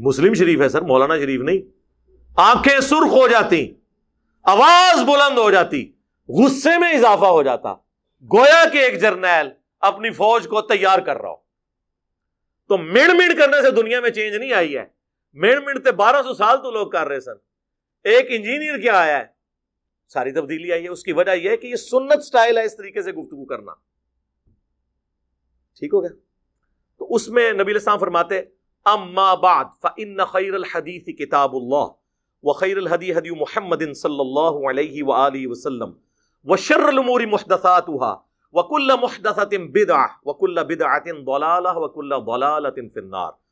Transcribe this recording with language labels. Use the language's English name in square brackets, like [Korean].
[Urdu] مسلم شریف ہے سر, مولانا شریف نہیں. آنکھیں سرخ ہو جاتی, آواز بلند ہو جاتی, غصے میں اضافہ ہو جاتا, گویا کہ ایک جرنیل اپنی فوج کو تیار کر رہا ہو. [Punjabi] تو مڑ مڑ کرنے سے دنیا میں چینج نہیں آئی ہے. مڑ مڑتے 1200 سال تو لوگ کر رہے سن. [Urdu] ایک انجینئر کیا آیا ہے, ساری تبدیلی آئی ہے. اس کی وجہ یہ ہے کہ یہ سنت سٹائل ہے اس طریقے سے گفتگو کرنا. ٹھیک ہو گیا؟ تو اس میں نبی علیہ السلام فرماتے [Arabic] اما بعد فإن خیر الحدیث کتاب اللہ وخیر الہدی ہدی محمد صلی اللہ علیہ وآلہ وسلم وشر الامور محدثاتها وکل محدثۃ بدعہ وکل بدعۃ ضلالہ وکل ضلالۃ فی النار.